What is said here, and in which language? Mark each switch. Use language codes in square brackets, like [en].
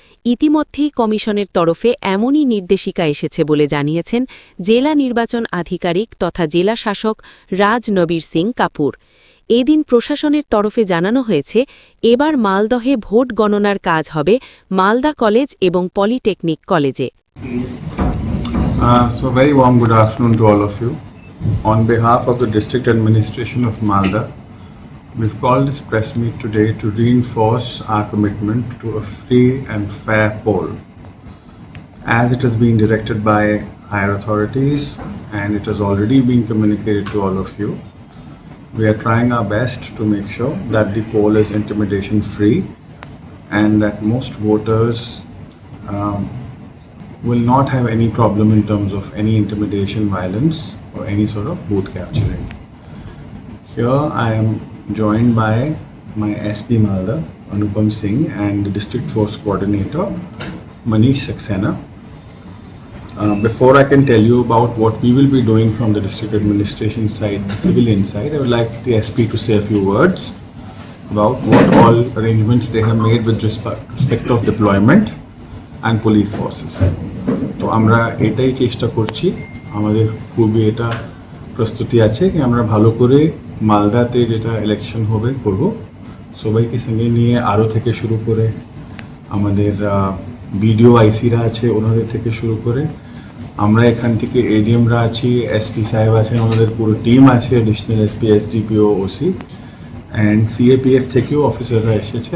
[bn] ইতিমধ্যেই কমিশনের তরফে এমনই নির্দেশিকা এসেছে বলে জানিয়েছেন জেলা নির্বাচন আধিকারিক তথা জেলা শাসক রাজ নবীর সিং কাপুর। এদিন প্রশাসনের তরফে জানানো হয়েছে, এবার মালদহে ভোট গণনার কাজ হবে মালদা কলেজ এবং পলিটেকনিক কলেজে। [en] So very warm good afternoon to all of you. On behalf of the District Administration of Malda, we've called this press meet today to reinforce our commitment to a free and fair poll. As it has been directed by higher authorities and it has already been communicated to all of you, we are trying our best to make sure that the poll is intimidation free and that most voters will not have any problem in terms of any intimidation, violence or any sort of booth capturing. Here I am joined by my SP Malda, Anupam Singh, and the District Force Coordinator, Manish Saxena. Before I can tell you about what we will be doing from the District Administration side, the civilian side, I would like the SP to say a few words about what all arrangements they have made with respect of deployment and police forces. [bn] তো আমরা এটাই চেষ্টা করছি, আমাদের খুবই এটা প্রস্তুতি আছে কি আমরা ভালো করে মালদাতে যেটা ইলেকশন হবে করব। সবাইকে সঙ্গে নিয়ে আরও থেকে শুরু করে আমাদের বিডিও আইসিরা আছে, ওনাদের থেকে শুরু করে আমরা এখান থেকে এডিএমরা আছি, এসপি সাহেব আছেন, আমাদের পুরো টিম আছে, additional SP, SDPO, OC and CAPF থেকেও অফিসাররা এসেছে।